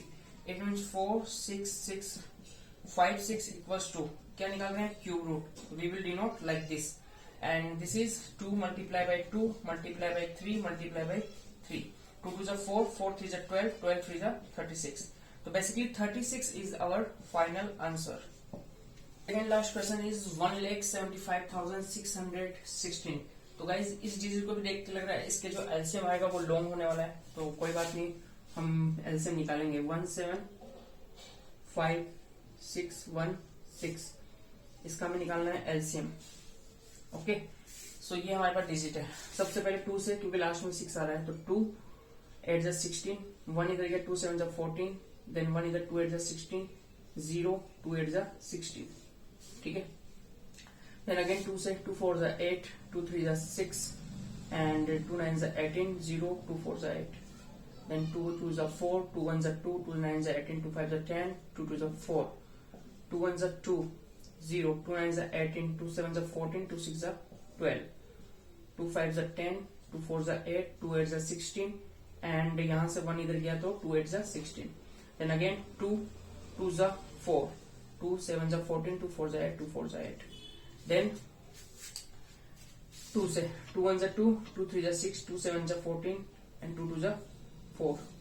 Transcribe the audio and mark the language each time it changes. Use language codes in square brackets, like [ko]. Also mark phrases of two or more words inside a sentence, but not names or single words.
[en] It means 4, 6, 6, 5, 6 equals to [hi] क्या निकाल रहे हैं, [en] cube root. We will denote like this, and this is 2 multiply by 2 multiply by 3 multiply by 3. 2 2 4, 4 3 12, 12 3 36। तो बेसिकली 36 is our final answer. Second last question is 1,75,616. [hi] तो गाइज इस डिजिट को भी देख के लग रहा है इसके जो एलसीएम आएगा वो लॉन्ग होने वाला है, तो कोई बात नहीं, हम एलसीएम निकालेंगे। 175,616 इसका हमें निकालना है एलसीएम। [en] OK, so [hi] ये हमारे पास डिजिट है। सबसे पहले 2 से, क्योंकि लास्ट में 6 आ रहा है, तो 2 8 जा 16, 1 इधर गया, 2 7 जा 14, देन 1 इधर 2 8 जा 16, 0 2 8 जा 16, ठीक है। [en] then again [hi] 2 से, 2 4 जा 8, 2 3 जा 6 एंड 2 9 जा 18, 0 2 4 जा 8, देन 2 2 जा 4, 2 1 जा 2, 2 9 जा 18, 2 5 जा 10, 2 2 जा 4, 2 1 जा 2, 0 2 9 जा 18, 2 7 जा 14, 2 6 जा 12, 2 5 जा 10, 2 4 जा 8, 2 8 जा 16 एंड यहां से 1 इधर गया तो 2 8 जा 16, [en] then again [hi] 2 2 जा 4, 2 7 जा 14, 2 4 जा 8, 2 4 जा 8, देन 2 से, 2 1 जा 2, 2 3 जा 6, 2 7 जा 14 एंड 2 2 जा 4।